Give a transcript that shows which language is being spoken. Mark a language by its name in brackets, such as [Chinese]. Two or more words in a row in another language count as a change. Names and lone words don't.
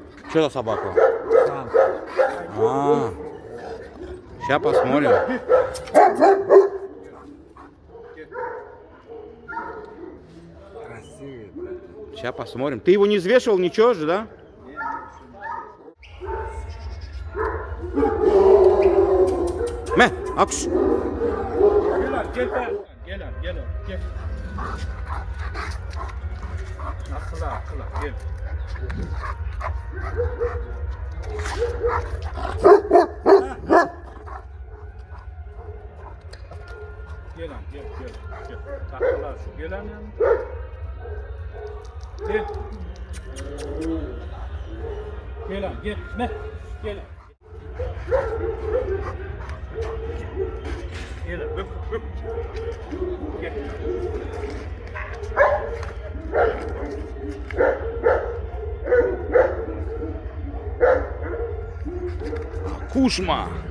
[Russian] Что за собака? Сам. Сейчас посмотрим. Красивый, брат. Сейчас посмотрим. Ты его не взвешивал, ничего же, да? Акш. [Turkish] Gel. Akıla, gel. Gel. Akıla şu gel lan. Gel. Gel. Ne? Gel. Hıp. Gel. Кушма.